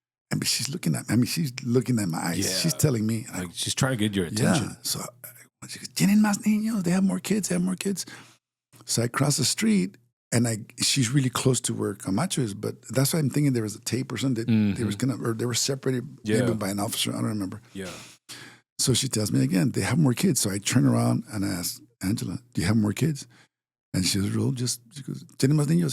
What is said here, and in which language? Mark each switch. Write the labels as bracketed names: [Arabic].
[English] And she's looking at me. I mean, she's looking at my eyes. Yeah. She's telling me. Like she's trying to get your attention. Yeah. So she goes, [Spanish] tienen más niños. [English] They have more kids. So I cross the street, and she's really close to where Camacho is. But that's why I'm thinking there was a tape or something. They were separated maybe by an officer. I don't remember. Yeah. So she tells me again, they have more kids. So I turn around and I ask Angela, do you have more kids? And she goes, she goes, [Spanish] ¿tienen más niños?